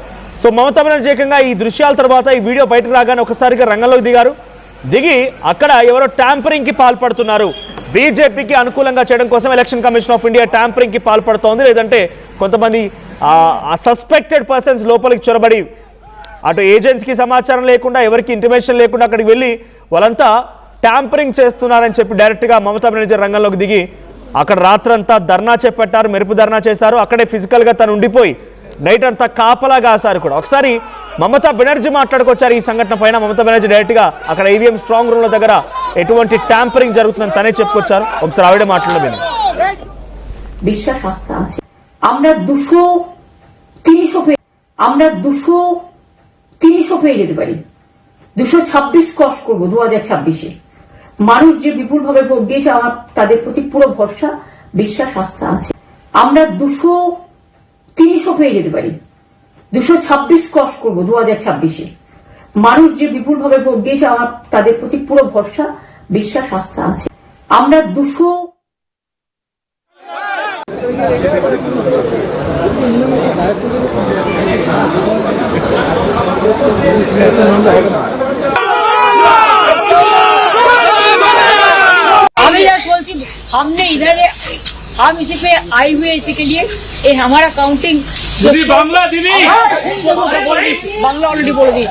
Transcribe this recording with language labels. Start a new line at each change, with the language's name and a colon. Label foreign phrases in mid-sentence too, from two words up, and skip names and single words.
Telugu: సో మమతా బెనర్జీ ఏకంగా ఈ దృశ్యాల తర్వాత ఈ వీడియో బయటకు రాగానే ఒకసారిగా రంగంలోకి దిగి అక్కడ ఎవరో ట్యాంపరింగ్కి పాల్పడుతున్నారు, బీజేపీకి అనుకూలంగా చేయడం కోసం ఎలక్షన్ కమిషన్ ఆఫ్ ఇండియా ట్యాంపరింగ్కి పాల్పడుతోంది, లేదంటే కొంతమంది
English: suspected persons
Telugu: లోపలికి చొరబడి అటు ఏజెంట్స్కి సమాచారం లేకుండా ఎవరికి ఇంటిమేషన్ లేకుండా అక్కడికి వెళ్ళి వాళ్ళంతా ట్యాంపరింగ్ చేస్తున్నారని చెప్పి డైరెక్ట్గా మమతా బెనర్జీ రంగంలోకి దిగి అక్కడ రాత్రంతా ధర్నా చేపట్టారు, మెరుపు ధర్నా చేశారు. అక్కడే ఫిజికల్గా తను ఉండిపోయి నైట్ అంతా కాపలా కాశారు కూడా. ఒకసారి మమతా బెనర్జీ మాట్లాడుకొచ్చారు ఈ సంఘటన పైన. మమతా బెనర్జీ డైరెక్ట్గా అక్కడ
English: EVM strong rooms
Telugu: దగ్గర ఎటువంటి ట్యాంపరింగ్ జరుగుతుందని తనే చెప్పుకొచ్చారు. ఒకసారి ఆవిడ మాట్లాడలేదు.
Bangla: বিশ্বাস আস্থা আছে আমরা 200-300 পেয়ে যেতে পারি, 226 ক্রস করবো 2026-এ। মানুষ যে বিপুল ভাবে ভোট দিয়েছে আমার তাদের প্রতি পুরো ভরসা, বিশ্বাস আস্থা আছে। আমরা 200-300 পেয়ে যেতে পারি, 226 ক্রস করবো 2026-এ। মানুষ যে বিপুল ভাবে ভোট দিয়েছে আমার তাদের প্রতি পুরো ভরসা, বিশ্বাস আস্থা আছে। আমরা 200
Hindi: हमने इधर हम इसी पे आए हुए इसी के लिए ये हमारा काउंटिंग बांग्ला ऑलरेडी बोल दी।